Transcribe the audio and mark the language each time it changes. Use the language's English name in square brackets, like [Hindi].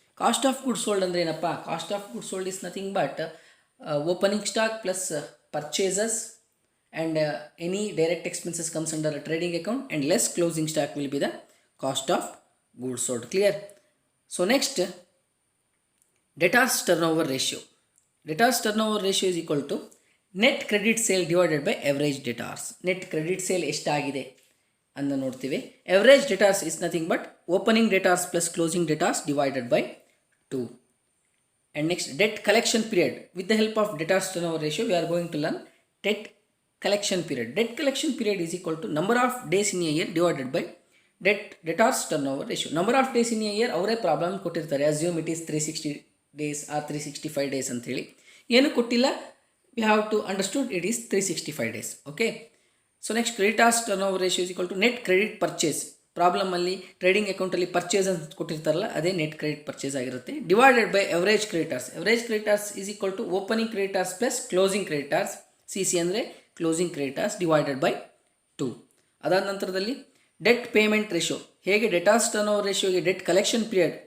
[English] Cost of goods sold [Kannada] ಅಂದರೆ ಏನಪ್ಪ? [English] Cost of goods sold is nothing but opening stock plus purchases and any direct expenses comes under a trading account, and less closing stock will be the cost of goods sold. Clear? So next, debtors turnover ratio. Debtors turnover ratio is equal to net credit sale divided by average debtors. Net credit sale [Kannada] ಎಷ್ಟಾಗಿದೆ ಅಂತ ನೋಡ್ತೀವಿ. [English] Average ಡೆಟಾರ್ಸ್ is nothing but opening ಡೆಟಾರ್ಸ್ plus closing ಡೆಟಾರ್ಸ್ divided by 2. And next, debt collection period. With the help of ಡೆಟಾರ್ಸ್ turn over ratio we are going to learn debt collection period. Debt collection period is equal to number of days in a year divided by ಡೆಟಾರ್ಸ್ turn over ratio. Number of days in a year [Kannada] ಅವರೇ problem ಕೊಟ್ಟಿರ್ತಾರೆ. [English] Assume it is 360 days or 365 days ಅಂತೇಳಿ. [Kannada] ಏನು ಕೊಟ್ಟಿಲ್ಲ, [English] we have to understood it is 365 days. Okay. So next, creditors turnover ratio is equal to net credit purchase. [Kannada] Problem ಅಲ್ಲಿ trading ಅಕೌಂಟಲ್ಲಿ purchase ಅಂತ ಕೊಟ್ಟಿರ್ತಾರಲ್ಲ, ಅದೇ net credit purchase ಆಗಿರುತ್ತೆ. [English] Divided by average creditors. Average creditors is equal to opening creditors plus closing creditors, C ಅಂದರೆ closing creditors, divided by 2. [Kannada] ಅದಾದ ನಂತರದಲ್ಲಿ debt payment ratio. ಹೇಗೆ ಡೆಟಾರ್ಸ್ turn over ರೇಷಿಯೋಗೆ debt collection period.